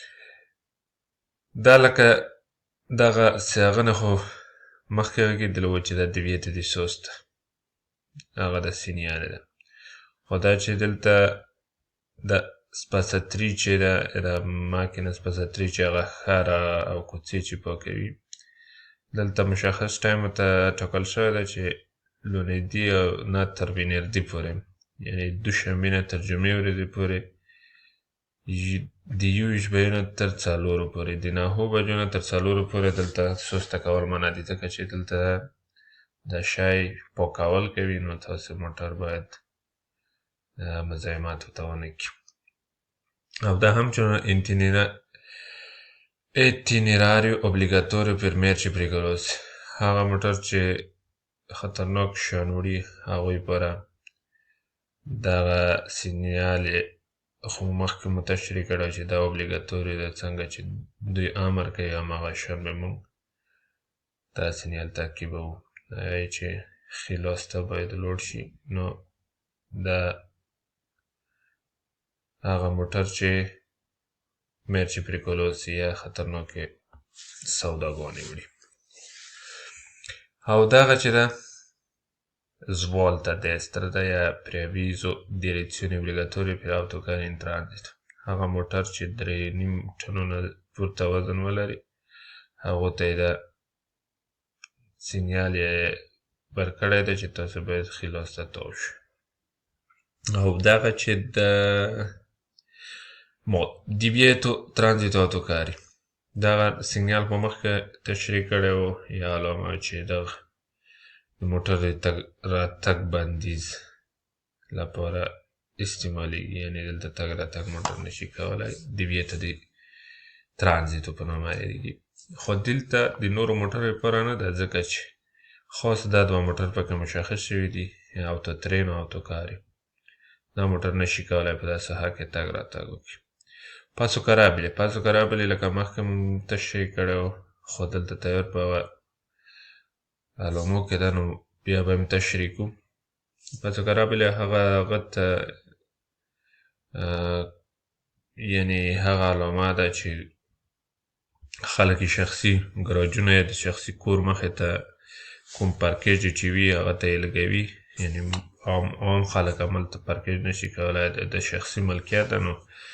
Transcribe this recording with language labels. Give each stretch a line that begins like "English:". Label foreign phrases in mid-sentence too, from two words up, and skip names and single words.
Pashto: دا لکه دغه هغه نه خو مخکې غږېدلي وو چې دا
Italian: divieto di sosta
Pashto: هغه د سینیاله ده خو دا چې دلته د
Italian: spasatrice era macchina spasatrice
Pashto: هغه ښار او کوڅې چې پاکوي دلته مشخص ټایم ته ټاکل شوی ده چې لوندي او نه تر وینردي پورې یعنې دوشنبې نه تر جمعې ورځې پورې د 21 بجو نه تر 4 پورې د 9 بجو نه تر 4 پورې دلته سسته کول منع دي ځکه چې دلته د شای پاکول کوي نو تاسې موټر باید مزاحمت ورته ونه کړي او دا همچنان
Italian: itinerario obbligatorio per merci pericolosi
Pashto: هغه موټر چې خطرناک شیان وړي هغوی لپاره دغه سینیال خو مخکې مو تشریح کړی چې دا اوبلیګاتوري ده څنګه چې دوی امر کوي هماغه شیان به موږ دا سینیال تعقیبوو هغه چې ښي لاس ته باید لوړ شي نو دا هغه موټر چې
Italian: merci pericolosi
Pashto: یا خطرناکې سوداګانې وړي او دغه چې ده
Italian: svolta a destra
Pashto: یا
Italian: preavviso direzione obbligatoria per autocarri in transit
Pashto: هغه موټر چې 3.5 ټنونه پورته وزن ولري هغو ته یې دا سینیال یې ورکړی دی چې تاسو باید ښي لاس ته تاو شئ او دغه چې د
Italian: divieto transito autocarri
Pashto: دغه سینیال په مخکې تشریح کړی و یا علامه چې دغه د موټر راتګ بندیز لپاره استعمالیږي یعنې دلته تګ راتګ موټر نشي کولی
Italian: divieto di transito
Pashto: په نامه یادېږي خو دلته د نورو موټرو لپاره نه ده ځکه چې خاص دا دوه موټر پکې مشخص شوي دي autotreno او autocarri دا موټر نشي کولی په داسې حال کې تګ راتګ وکړي
Italian: passo carabile
Pashto: لکه مخکې مو تشریح کړی و خو دلته تیار په علامو کې ده نو بیا به مې تشریح کړو
Italian: passo carabile
Pashto: هغه ته یعنې هغه علامه ده چې خلک یې شخصي ګراجونه یا د شخصي کور مخې ته کوم پارکیج چې وي هغه ته یې لګوي یعنې عام خلک هملته پارکیج نشي کولی د شخصي ملکیت ده نو